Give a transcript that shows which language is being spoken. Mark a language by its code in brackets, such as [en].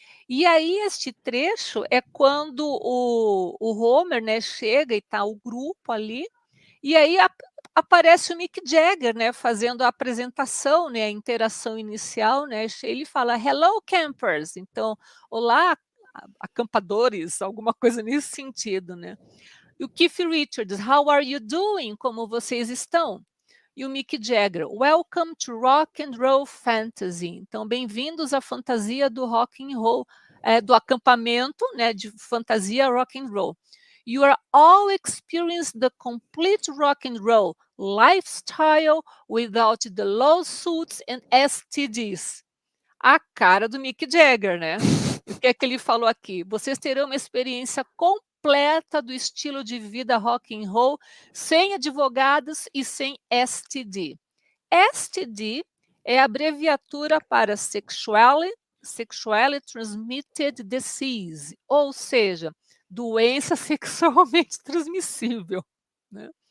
[pt] E aí este trecho é quando o Homer, né, chega e tá o grupo ali, e aí aparece o Mick Jagger, né, fazendo a apresentação, né, a interação inicial, né, ele fala [en] Hello Campers, [pt] então olá acampadores, alguma coisa nesse sentido, né. E o [en] Keith Richards, How are you doing? [pt] Como vocês estão? E o [en] Mick Jagger, Welcome to Rock and Roll Fantasy. [pt] Então, bem-vindos à fantasia do rock and roll, do acampamento, né, de fantasia rock and roll. [en] You are all experiencing the complete rock and roll lifestyle without the lawsuits and STDs. [pt] A cara do Mick Jagger, né? O que é que ele falou aqui? Vocês terão uma experiência completa do estilo de vida rock and roll, sem advogados e sem STD. STD é a abreviatura para Sexually Transmitted Disease, ou seja, doença sexualmente transmissível, né?